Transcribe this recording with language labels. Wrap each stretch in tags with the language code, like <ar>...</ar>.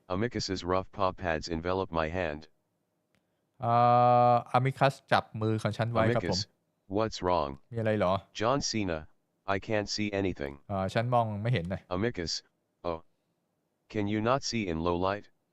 <en>Amicus's rough paw pads envelop my hand.</en> <th>อามิคัสจับมือของฉันไว้ครับผม</th> <en>Amicus, what's wrong?</en> <th>มีอะไรเหรอ</th> <en>John Cena, I can't see anything.</en> <th>ฉันมองไม่เห็นนะ</th> <en>Amicus, oh. Can you not see in low light?</en>